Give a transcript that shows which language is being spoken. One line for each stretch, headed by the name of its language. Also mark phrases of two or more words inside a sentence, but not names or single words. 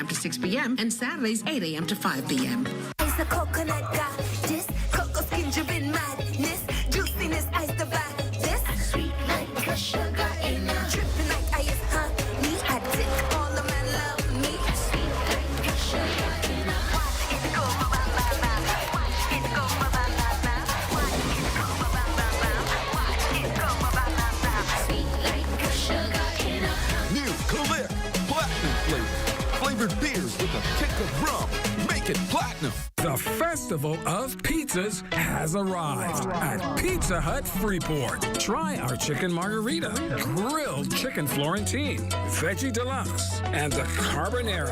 English: to 6 p.m. and Saturdays, 8 a.m. to 5 p.m. Ice the coconut got this, cocoa skin dripping madness, juiciness ice the vibe, this sweet like a sugar in a dripping like ice honey. I take all of my love me, sweet like a sugar in a watch it go ba ba ba ba, watch it go ba ba ba ba, watch it go ba ba ba ba, watch it go ba ba ba ba, sweet like a sugar in a new Click Platinum flavor, flavored beers with a kick of rum. Make it platinum. The Festival of Pizzas has arrived at Pizza Hut Freeport. Try our chicken margarita, grilled chicken Florentine, veggie deluxe, and the carbonara.